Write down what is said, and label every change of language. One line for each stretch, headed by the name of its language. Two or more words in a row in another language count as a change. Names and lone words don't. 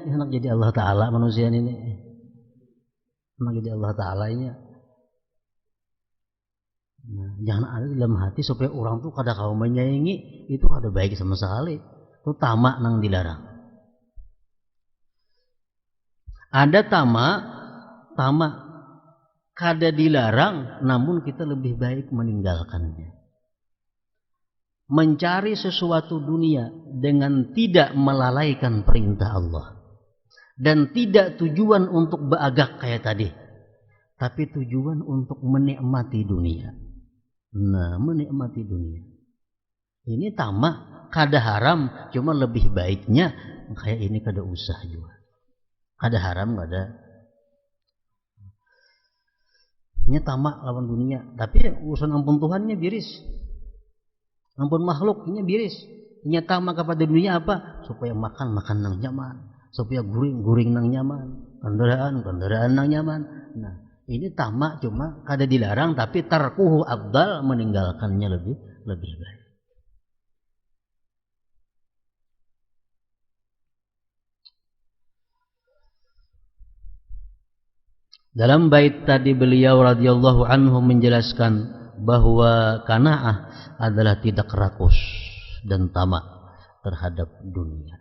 Indonesian: Hendak jadi Allah Ta'ala manusia ini. Hendak jadi Allah Ta'ala ini. Nah, jangan ada dalam hati supaya orang tuh kada kau menyayangi, itu kada baik sama sekali. Itu tamak nang dilarang. Ada tamak kada dilarang, namun kita lebih baik meninggalkannya. Mencari sesuatu dunia dengan tidak melalaikan perintah Allah. Dan tidak tujuan untuk beagak kayak tadi. Tapi tujuan untuk menikmati dunia. Nah, menikmati dunia. Ini tamak, kada haram, cuma lebih baiknya kayak ini kada usah juga. Kada haram, kada. Ini tamak lawan dunia, tapi urusan
Banjar: ampun Tuhannya biris. Ampun makhluknya biris.
Indonesian: Ini tamak kepada dunia apa? Supaya makan
Banjar: nang nyaman,
Indonesian: supaya guring
Banjar: nang nyaman,
Indonesian: kendaraan
Banjar: nang nyaman.
Indonesian: Nah, ini tamak cuma kada dilarang, tapi
Arabic: تركه أفضل,
Indonesian: meninggalkannya lebih baik. Dalam bait tadi beliau
Arabic: رضي الله عنه
Indonesian: menjelaskan bahwa qanaah adalah tidak rakus dan tamak terhadap dunia.